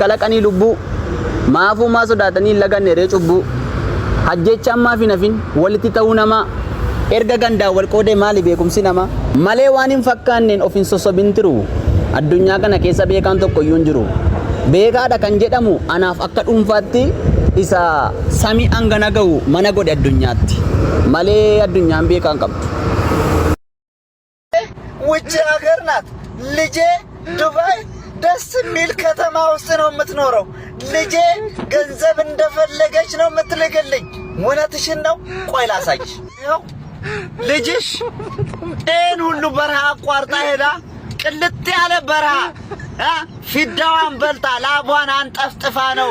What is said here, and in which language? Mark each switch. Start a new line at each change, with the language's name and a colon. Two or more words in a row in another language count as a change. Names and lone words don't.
Oromo: kalaqanii lubbuu maafuu maa sodaatanii laganne ree cubbuu hajjecha ammaa fi nafin walitti ta'uu namaa erga gandaa wal qoodee maali beekumsi namaa malee waan hin fakkaanneen of hin sossobin tiru addunyaa kana keessa beekaan tokko iyyuu hin jiru beekaadha kan jedhamu anaaf akka dhuunfaatti isa samii hangana ga'u mana godhe addunyaatti malee addunyaan beekaan qabdu
Amharic: ውጭ ሀገር ናት ልጄ ዱባይ ደስ የሚል ከተማ ውስጥ ነው የምትኖረው ልጄ ገንዘብ እንደፈለገች ነው የምትልክልኝ እውነትሽን ነው ቆይ ላሳይሽ ይኸው ልጅሽ ይህን ሁሉ በረሃ አቋርጣ ሄዳ ቅልጥ ያለ በረሃ ፊዳዋን በልታ ላቧን አንጠፍጥፋ ነው